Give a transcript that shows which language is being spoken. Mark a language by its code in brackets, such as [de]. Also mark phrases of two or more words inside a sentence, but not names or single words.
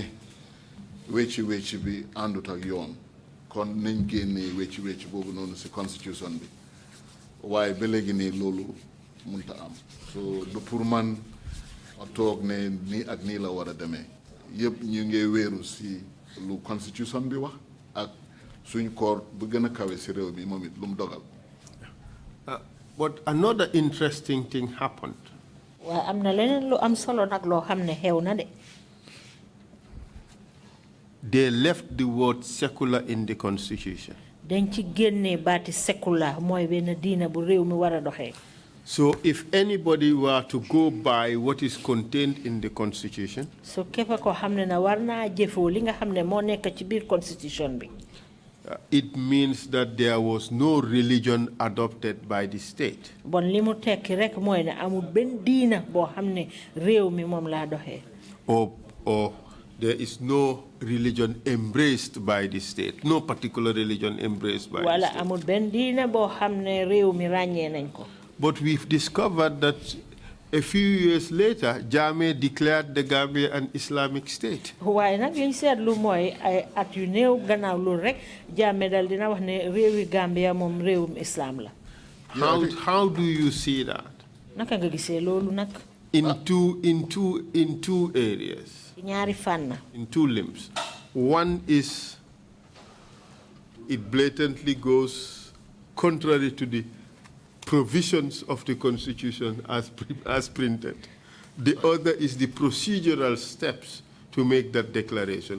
[wo] wecci bi àndut ak yoon kon nañ génnee wecci boobu noonu ci constitution bi waaye ba léegi nii loolu mënta am so du pour man ma toog ne nii ak nii la war a demee yëpp ñu ngi wéeru ci lu constitution bi wax ak suñ court bu gën a kawe ci réew mi moom it lu mu dogal. [en] But another interesting thing happened. [wo] Waaye am na leneen lu am solo nag loo xam ne xew na de. [en] They left the word secular in the constitution. [wo] Dañ ci génnee baati secular mooy benn diina bu réew mi war a doxee. [en] So if anybody were to go by what is contained in the constitution, [wo] so képp ko xam ne na war naa jëfoo li nga xam ne moo nekk ci biir constitution bi. [en] It means that there was no religion adopted by the state. [wo] Bon li mu tekki rek mooy ne amul benn diina boo xam ne réew mi moom laa doxee. [en] Or there is no religion embraced by the state. No particular religion embraced by the state. [wo] Wala amul benn diina boo xam ne réew mi ràññee nañ ko. [en] But we've discovered that a few years later, Jammeh declared the Gambia an Islamic state. [wo] Waaye nag liñ seetlu mooy ay at yu néew gannaaw loolu rek Jammeh dal dina wax ne réewi Gambia moom réewum islam la. [en] How do you see that? [wo] Naka nga gisee loolu nag? [en] In two areas. [wo] Ñaari fànn. [en] In two limbs. One is it blatantly goes contrary to the provisions of the Constitution as printed. The other is the procedural steps to make that declaration.